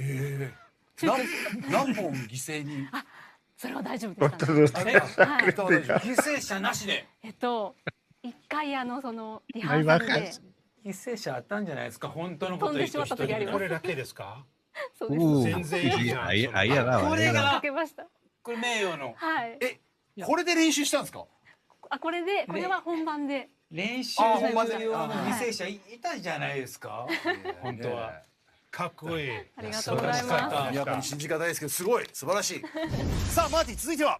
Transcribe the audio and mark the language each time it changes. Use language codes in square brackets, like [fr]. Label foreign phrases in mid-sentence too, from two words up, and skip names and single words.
[ja] 何本犠牲に？それは大丈夫でした。犠牲者なしで。一回そのリハーサルで犠牲者あったんじゃないですか。本当のこと言う人一人。これだけですか？そうです。全然いいじゃん。 [es] ahí ha dado. [ja] これがかけました。これ名誉のはい。これで練習したんですか？これは本番で。練習するような犠牲者いたじゃないですか。本当は。かっこいい。ありがとうございます。やっぱり信じがたいですけど、すごい素晴らしい。さあマーティ続いては。